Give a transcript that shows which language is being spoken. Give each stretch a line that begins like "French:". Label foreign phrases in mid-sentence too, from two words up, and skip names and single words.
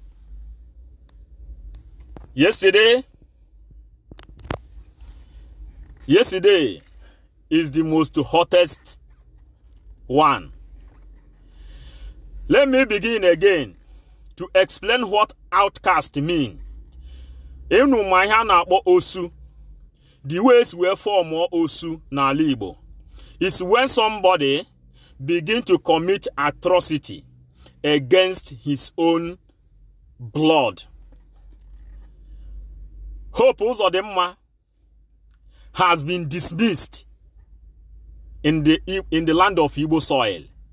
English: Yesterday is the most hottest one. Let me begin again to explain what outcast mean.
Igbo: Enu manya na akpo osu.
English: The ways we form osu na Igbo is when somebody begin to commit atrocity against his own blood. Hope Uzodimma has been dismissed in the land of Igbo soil.